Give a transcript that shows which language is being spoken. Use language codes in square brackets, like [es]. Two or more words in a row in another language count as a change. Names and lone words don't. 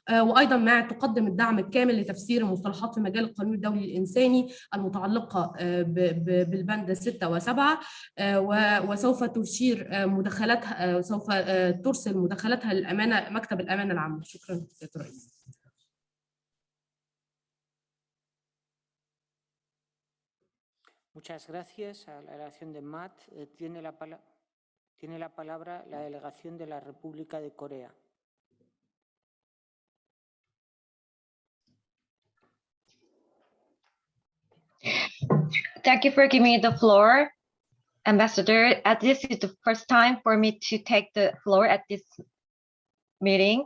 [ar] وأيضا ما تقدم الدعم الكامل لتفسير المصطلحات في مجال القانون الدولي الإنساني المتعلقة بالبند 6 و7، وسوف تشير مداخلاتها، سوف ترسل مداخلاتها للأمانة مكتب الأمانة العامة. شكرا سيادة الرئيس. [es] Muchas gracias a la delegación de MAT. Tiene la palabra la delegación de la República de Corea. [en] Thank you for giving me the floor, Ambassador. This is the first time for me to take the floor at this meeting.